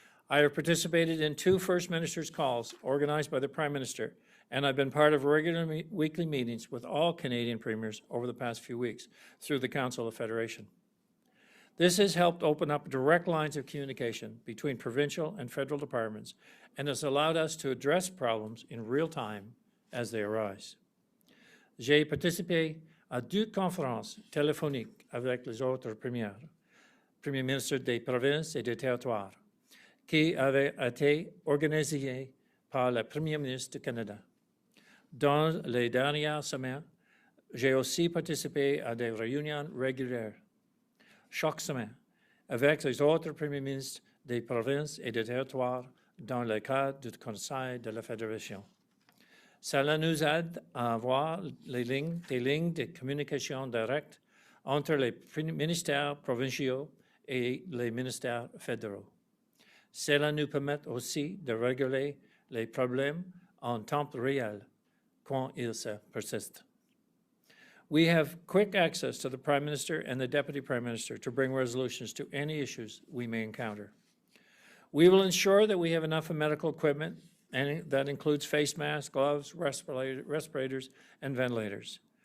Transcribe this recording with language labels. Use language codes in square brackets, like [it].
[en] I have participated in 2 First Minister's calls organized by the Prime Minister, and I've been part of regular weekly meetings with all Canadian premiers over the past few weeks through the Council of Federation. This has helped open up direct lines of communication between provincial and federal departments and has allowed us to address problems in real time as they arise. [fr] J'ai participé à 2 conférences téléphoniques avec les autres premiers ministres des provinces et des territoires, qui avaient été organisées par le Premier ministre du Canada. Dans les dernières semaines, j'ai aussi participé à des réunions régulières, chaque semaine, avec les autres premiers ministres des provinces et des territoires dans le cadre du Conseil de la Fédération. Cela nous aide à avoir des lignes de communication directes entre les ministères provinciaux et les ministères fédéraux. Cela nous permet aussi de régler les problèmes en temps réel quand ils persistent. [en] We have quick access to the Prime Minister and the Deputy Prime Minister to bring resolutions to any issues we may encounter. We will ensure that we have enough medical equipment, and that includes face masks, gloves, respirators, and ventilators.